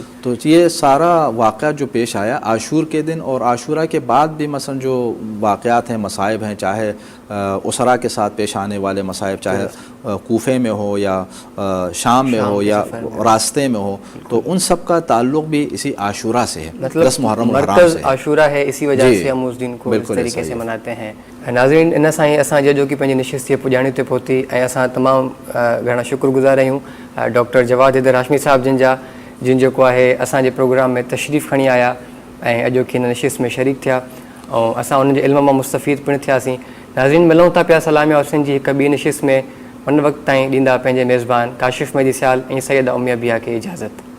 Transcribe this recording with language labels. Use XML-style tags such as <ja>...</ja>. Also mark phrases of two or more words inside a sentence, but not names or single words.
<ur>تو یہ سارا واقعہ جو پیش آیا عاشور کے دن اور عاشورہ کے بعد بھی مثلا جو واقعات ہیں, مصائب ہیں, چاہے اسرا کے ساتھ پیش آنے والے مصائب, چاہے کوفے میں ہو یا شام میں ہو یا راستے میں ہو, تو ان سب کا تعلق بھی اسی عاشورہ سے ہے, 10 محرم الحرام سے. عاشورہ ہے, اسی وجہ سے ہم اس دن کو اس طریقے سے مناتے ہیں.</ur> <sd>ناظرین, ان سائیں اساں جو کہ پنجی نشست پجاणी تے پहुती ऐं असां तमामु घणा शुक्रगुज़ार आहियूं डॉक्टर जवाद हैदर हाशमी साहब जिन जेको आहे असांजे प्रोग्राम में तशरीफ़ खणी आया ऐं अॼोकी हिन नशिस्त में शरीक थिया ऐं असां उन्हनि जे इल्म मां मुस्तफ़ीद पिणु थियासीं. नाज़रीन, मिलूं था पिया सलामिया हुसैन जी हिकु ॿी नशिस्त में. उन वक़्त ताईं ॾींदा पंहिंजे मेज़बान काशिफ़ मेहदी सियाल ऐं सैयदा उमिया बिया खे इजाज़त.</sd>